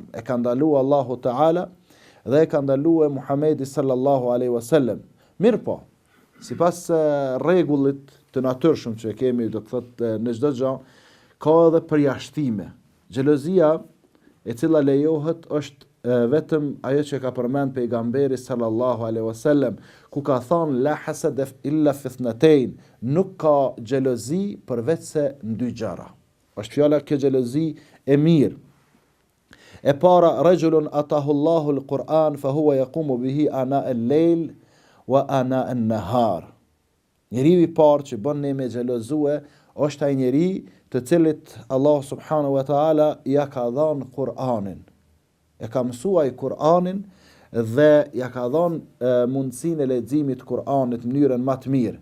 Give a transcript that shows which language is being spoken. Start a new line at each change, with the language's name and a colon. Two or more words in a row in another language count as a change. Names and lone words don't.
Albanian: E ka ndaluar Allahu Teala dhe e ka ndaluar Muhamedi
Arabic: صلى الله عليه وسلم.
Albanian: Mirë po, sipas rregullit të natyrshëm që kemi, do të thotë në çdo gjë ka edhe përjashtime. Xhelozia e cila lejohet është vetëm ajo që ka përmend pejgamberi
Arabic: صلى الله عليه وسلم,
Albanian: ku ka thënë
Arabic: لا حسد إلا في اثنتين,
Albanian: nuk ka xhelozi përveç se në dy gjëra. Është fjala kjo xhelozi e mirë. E para,
Arabic: رجل آتاه الله القرآن فهو يقوم به آناء الليل وآناء النهار.
Albanian: Njeriu i parë që bën ne me xhelozue është ai njeri të cilit
Arabic: الله سبحانه وتعالى
Albanian: ja ka dhënë Kur'anin. E ka mësuar Kur'anin dhe ja ka dhënë mundësinë e leximit të Kur'anit në mënyrën më të mirë.